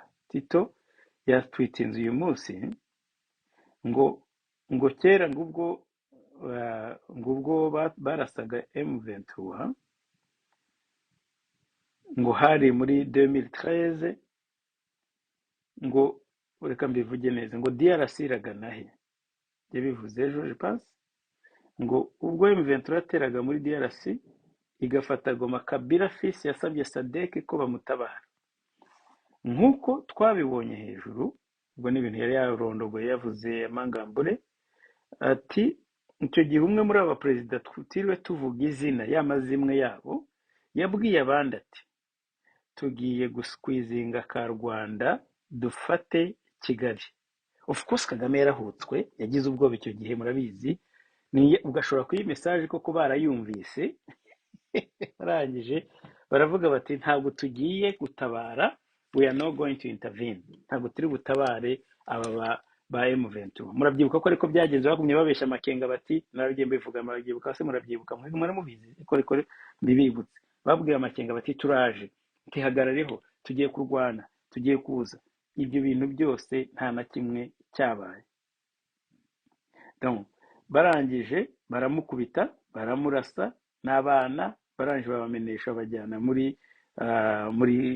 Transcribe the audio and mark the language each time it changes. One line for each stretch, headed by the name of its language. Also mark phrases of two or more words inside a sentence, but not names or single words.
Kinyarwanda: Tito yatwitinze uyu munsi ngo kera ngubwo barasaga M23, ngo hari muri 2013, ngo reka mbivuge neza, ngo DRC iragana he? Yabivuze ejo
French: je pense,
Kinyarwanda: ngo ubwo M23 yateraga muri DRC igafata Goma, Kabila fils yasabye Sadek ko bamutabara. Nk'uko twabibonye hejuru, ubwo ni ibintu yari yarondogoye yavuze amangambure, ati icyo gihe umwe muri aba perezida twitiriwe tuvuga izina y'amazimwe yabo yabwiye abandi ati tugiye gusquizinga ka Rwanda dufate Kigali.
English: Of course
Kinyarwanda: Kagame yarahutswe, yagize ubwoba icyo gihe, murabizi. Ugashobora kuyi message koko barayumvise. Barangije baravuga bati ntabwo tugiye gutabara,
English: we are not going to intervene,
Kinyarwanda: ntabwo turi butabare aba ba M23 murabyibuka ko ariko byagenze bagumye babeshya amakenga bati naragiye mbivuga murabyibuka se murabyibuka mwari mubizi ariko mbibibutse babwiye amakenga bati turaje tihagarareho tugiye kurwana tugiye kuza ibyo bintu byose nta na kimwe cyabaye donc barangije baramukubita baramurasa n'abana barangije babamenesha bajyana muri